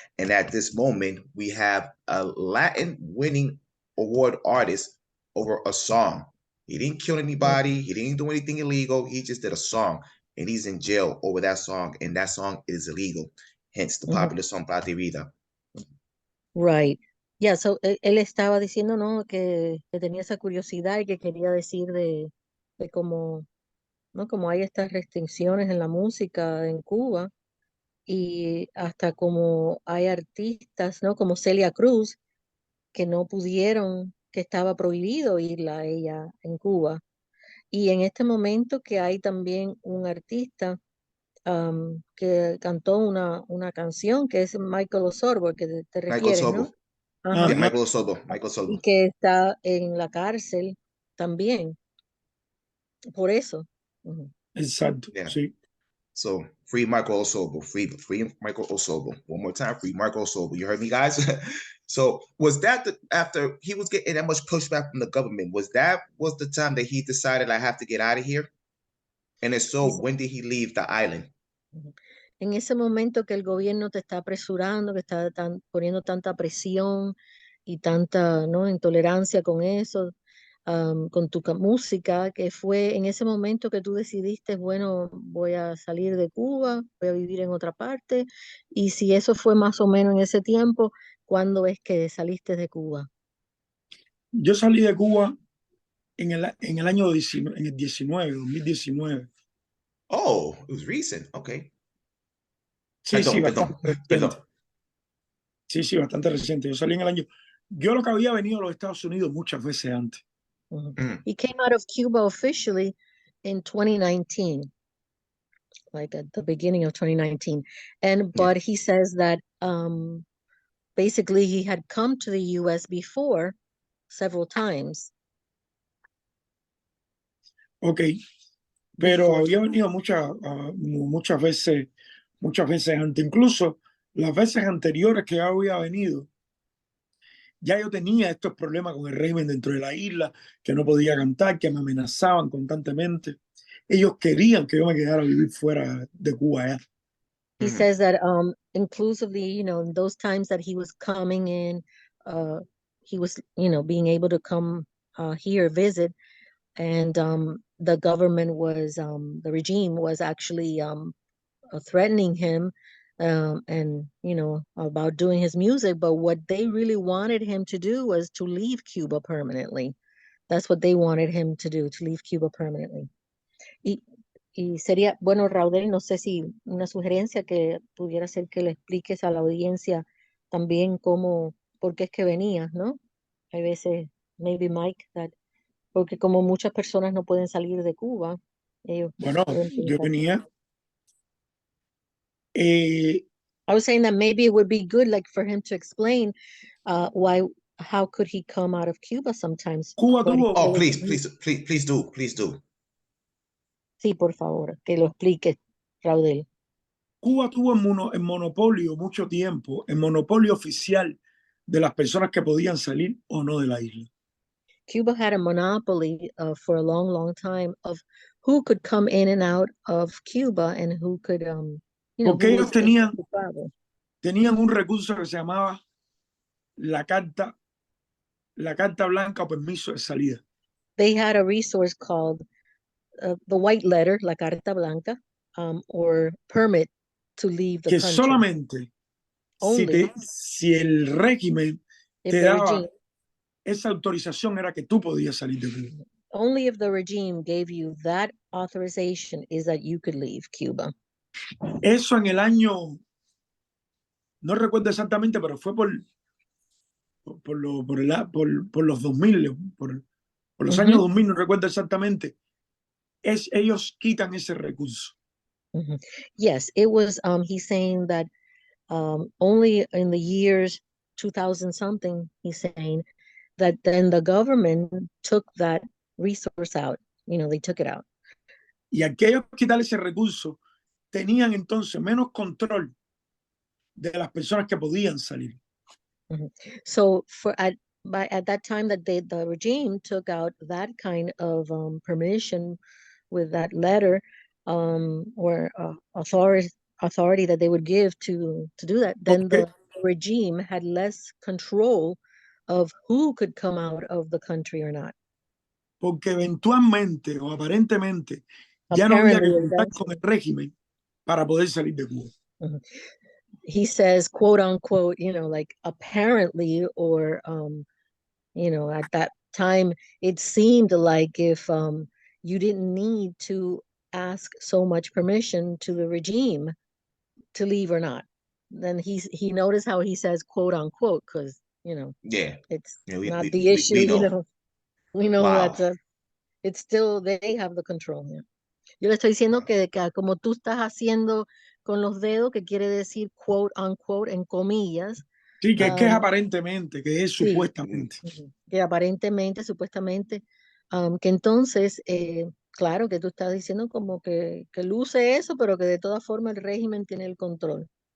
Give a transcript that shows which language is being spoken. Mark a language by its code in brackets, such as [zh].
[en] And at this moment, we have a Latin winning award artist over a song. He didn't kill anybody. He didn't do anything illegal. He just did a song, and he's in jail over that song. And that song is illegal. Hence the popular song "Plata y Vida." Right. Yeah, so [es] él estaba diciendo, ¿no? Que tenía esa curiosidad y que quería decir de cómo, ¿no? Como hay estas restricciones en la música en Cuba y hasta como hay artistas, ¿no? Como Celia Cruz, que no pudieron, que estaba prohibido irla a ella en Cuba. Y en este momento que hay también un artista que cantó una canción que es Michael Osorbo, que te refieres, ¿no? [en] Yeah, Michael Osorbo. [es] Y que está en la cárcel también, por eso. Exacto, sí. [en] So free Michael Osorbo, free Michael Osorbo. One more time, free Michael Osorbo. You heard me, guys? So was that after he was getting that much pushback from the government, was the time that he decided I have to get out of here? And if so, when did he leave the island? [es] En ese momento que el gobierno te está apresurando, que está poniendo tanta presión y tanta, ¿no? intolerancia con eso, con tu música, que fue en ese momento que tú decidiste, bueno, voy a salir de Cuba, voy a vivir en otra parte, y si eso fue más o menos en ese tiempo, ¿cuándo es que saliste de Cuba? Yo salí de Cuba en el año 2019. [en] Oh, it was recent. Okay. [es] Sí, sí, bastante reciente. Sí, bastante reciente. Yo salí en el año. Yo lo que había venido a los Estados Unidos muchas veces antes. [en] He came out of Cuba officially in 2019, like at the beginning of 2019. But he says that basically he had come to the US before several times. [es] Ok, pero había venido muchas veces antes. Incluso las veces anteriores que había venido, ya yo tenía estos problemas con el régimen dentro de la isla, que no podía cantar, que me amenazaban constantemente. Ellos querían que yo me quedara a vivir fuera de Cuba ya. [en] He says that inclusively, in those times that he was coming in, he was, being able to come here visit, and the government was, the regime was actually threatening him and, about doing his music. But what they really wanted him to do was to leave Cuba permanently. That's what they wanted him to do, to leave Cuba permanently. [es] Y sería, bueno, Raudel, no sé si una sugerencia que pudiera ser que le expliques a la audiencia también por qué es que venías, ¿no? Hay veces, maybe Mike, porque como muchas personas no pueden salir de Cuba, ellos bueno, yo venía. [en] I was saying that maybe it would be good, like, for him to explain how could he come out of Cuba sometimes. [es] Cuba tuvo. [en] Oh, please do. [es] Sí, por favor, que lo explique, Raudel. Cuba tuvo en monopolio mucho tiempo, en monopolio oficial de las personas que podían salir o no de la isla. [en] Cuba had a monopoly for a long, long time of who could come in and out of Cuba and who could, [es] porque ellos tenían un recurso que se llamaba la carta la carta blanca o permiso de salida. [en] They had a resource called the white letter, [es] la carta blanca, [en] or permit to leave the [es] Que [en] country. [es] solamente [en] Only [es] si el régimen [en] if [es] te [en] the [es] daba [en] regime, [es] esa autorización era que tú podías salir de Cuba. [en] only if the regime gave you that authorization is that you could leave Cuba. [es] Eso en el año, no recuerdo exactamente, pero fue por los 2000, por los años 2000, no recuerdo exactamente. Ellos quitan ese recurso. [en] Yes, it was, he's saying that only in the years 2000 something, he's saying that then the government took that resource out, they took it out. [es] Y aquellos quitar ese recurso tenían entonces menos control de las personas que podían salir. [en] So at that time that the regime took out that kind of permission with that letter or authority that they would give to do that, then the regime had less control of who could come out of the country or not. [es] Porque eventualmente o aparentemente ya no había que contar con el régimen para poder salir de Cuba. [en] He says, quote unquote, like apparently, or at that time it seemed like if you didn't need to ask so much permission to the regime to leave or not. Then he noticed how he says quote unquote, because it's not the issue. We know Wow. that it's still, they have the control. [es] Yo le estoy diciendo que como tú estás haciendo con los dedos, que quiere decir [en] quote unquote [es] en comillas. Sí, que es aparentemente, que es sí, supuestamente. Que aparentemente, supuestamente, que entonces, claro, que tú estás diciendo como que luce eso, pero que de todas formas el régimen tiene el control.